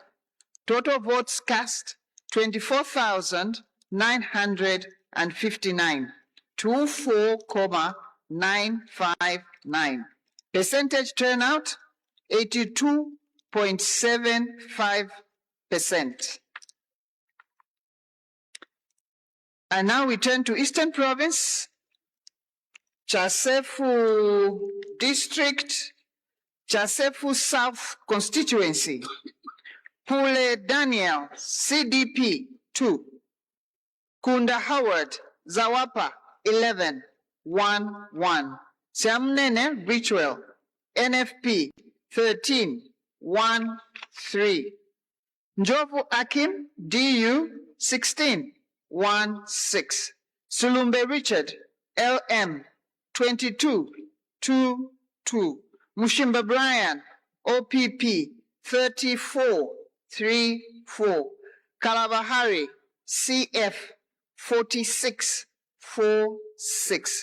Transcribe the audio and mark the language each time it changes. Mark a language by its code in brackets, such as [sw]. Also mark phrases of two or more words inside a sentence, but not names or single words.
[en] Total votes cast, 24,959, 24,959. Percentage turnout, 82.75%. And now we turn to Eastern Province, Chasefu District, Chasefu South Constituency. Pule Daniel, CDP, 2. Kunda Howard, Zawapa, 11, 1, 1. Siamnene, Richwell, NFP, 13, 1, 3. Njovu Akim, DU, 16, 1, 6. Sulumbe Richard, LM, 22, 2, 2. Mushimba Brian, OPP, 34, 3, 4. Kalabahari, CF, 46, 4, 6.